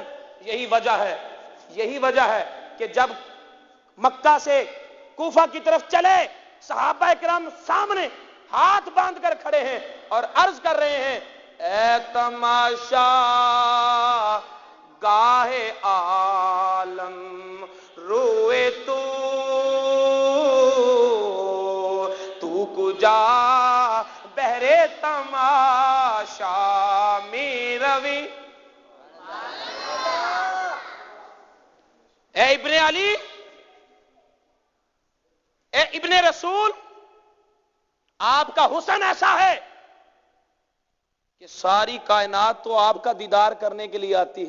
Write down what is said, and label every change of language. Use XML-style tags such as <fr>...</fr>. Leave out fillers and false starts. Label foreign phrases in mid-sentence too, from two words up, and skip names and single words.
<ur>یہی وجہ ہے کہ جب مکہ سے کوفہ کی طرف چلے صحابہ کرام سامنے ہاتھ باندھ کر کھڑے ہیں اور عرض کر رہے ہیں،</ur> <fa>اے تماشا گاہے عالم روئے تو کجا بہرے تماشا می روی۔</fa> <ur>اے ابن علی، اے ابن رسول، آپ کا حسن ایسا ہے کہ ساری کائنات تو آپ کا دیدار کرنے کے لیے آتی ہے۔</ur>